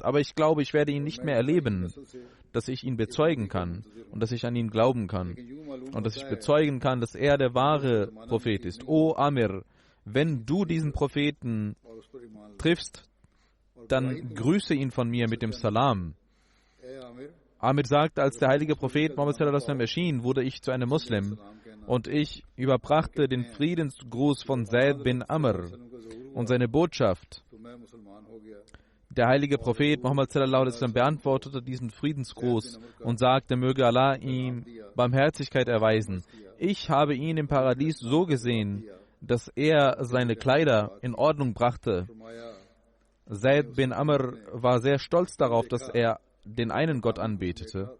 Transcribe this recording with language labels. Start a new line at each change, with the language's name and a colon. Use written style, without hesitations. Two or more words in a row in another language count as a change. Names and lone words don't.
German: Aber ich glaube, ich werde ihn nicht mehr erleben, dass ich ihn bezeugen kann und dass ich an ihn glauben kann und dass ich bezeugen kann, dass er der wahre Prophet ist. O Amir, wenn du diesen Propheten triffst, dann grüße ihn von mir mit dem Salam. Amir sagt, als der heilige Prophet Muhammad
Arabic: صلى الله عليه وسلم
German: erschien, wurde ich zu einem Muslim und ich überbrachte den Friedensgruß von Zaid bin Amr und seine Botschaft. Der heilige Prophet Muhammad
Arabic: صلى الله عليه وسلم
German: beantwortete diesen Friedensgruß und sagte, möge Allah ihm Barmherzigkeit erweisen. Ich habe ihn im Paradies so gesehen, dass er seine Kleider in Ordnung brachte. Zaid bin Amr war sehr stolz darauf, dass er den einen Gott anbetete.